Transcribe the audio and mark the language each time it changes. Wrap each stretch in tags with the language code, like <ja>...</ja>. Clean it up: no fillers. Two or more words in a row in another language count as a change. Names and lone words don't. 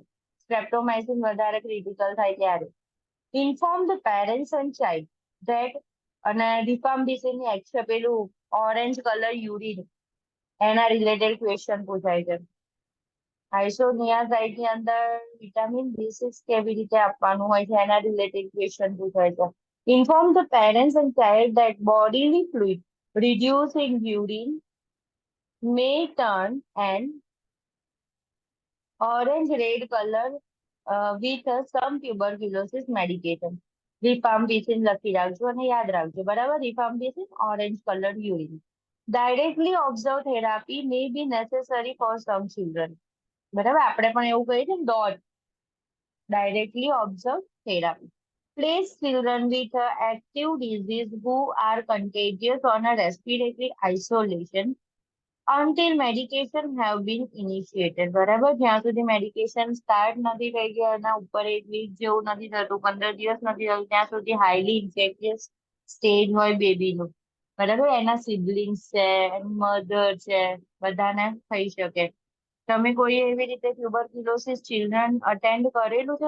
<gu>સ્ટ્રેપ્ટોમાઇસિન વધારે ક્રિટિકલ થાય ત્યારે.</gu> <en>inform the parents and child that,</en> <gu>અને રિફામ્પિસિન ની એક્શન પેલું</gu> <en>orange color urine,</en> <gu>એના</gu> <en>related question</en> <gu>પૂછાય છે. આઇસોનિયાઝાઇડ ની અંદર વિટામિન B6 કેવી રીતે આપવાનું હોય છે, એના</gu> <en>related question</en> <gu>પૂછાય છે.</gu> <en>inform the parents and child that bodily fluid reduce in urine may turn an orange red color with some tuberculosis medication.</en> <gu>Rifampicin લખી રાખજો અને યાદ રાખજો, બરાબર.</gu> <en>Rifampicin orange colored urine. Directly observed therapy may be necessary for some children.</en> <gu>બરાબર. આપણે પણ એવું કહીએ છીએ ડોટ,</gu> <en>directly observed therapy. Place children with active disease who are contagious on a respiratory isolation until medication have been initiated.</en> <gu>બરાબર. જ્યાં સુધી મેડિકેશન સ્ટાર્ટ નથી થઈ ગયા, એના ઉપર 1 વીક જેવું નથી થતું, 15 દિવસ નથી થતું, ત્યાં સુધી</gu> <en>highly infectious stage</en> <gu>હોય બેબીનું, બરાબર. એના સિબલિંગ્સ છે, મધર છે, બધાને થઈ શકે. તમે કોઈ એવી રીતે</gu> <en>tuberculosis children attend</en> <gu>કરેલું છે?</gu>